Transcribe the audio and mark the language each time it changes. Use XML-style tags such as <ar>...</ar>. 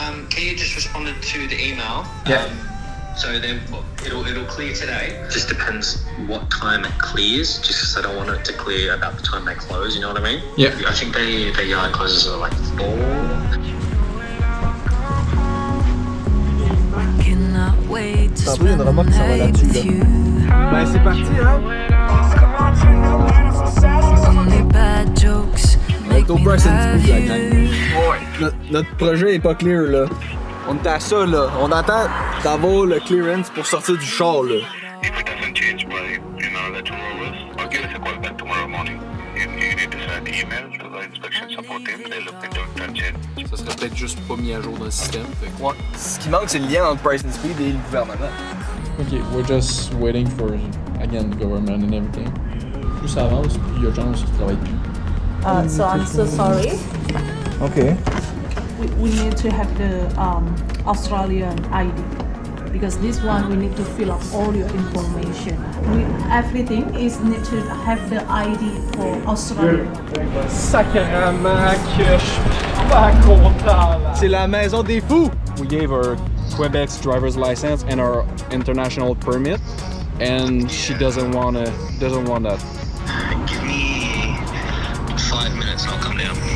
<en>Can you just respond to the email? Yeah. So then it'll clear today. Just depends what time it clears. Just because I don't want it to clear about the time they close. You know what I mean? Yeah. I think their yard closes at like 4.</en> <fr>Tantôt, il y a une remorque qui s'en va là-dessus. Là. Ben, c'est parti, hein? On est au Bryson Speed, la gang. Notre projet est pas clear, là. On est à ça, là. On attend d'avoir le clearance pour sortir du char, là.</fr> <en>If it doesn't change by, let you know us or give us a call back tomorrow morning. You need to send an email to the inspection support team. They look into it and change.</en> <fr>Ça serait peut-être juste pas mis à jour dans le système. Fait que... Ouais. Ce qui manque, c'est le lien entre Bryson Speed et le gouvernement.</fr> <en>Ok, we're just waiting for, again, the government and everything.</en> <fr>Plus ça avance, plus il y a de gens qui travaillent plus.</fr> <en>So I'm so sorry. Okay. We need to have the Australian ID because this one we need to fill up all your information. Everything is need to have the ID for Australia.</en> <fr>Sacrément que je suis pas content, là. C'est la maison des fous!</fr> <en>We gave her Quebec's driver's license and our international permit, and she doesn't want that. Give me 5 minutes and I'll come down.</en>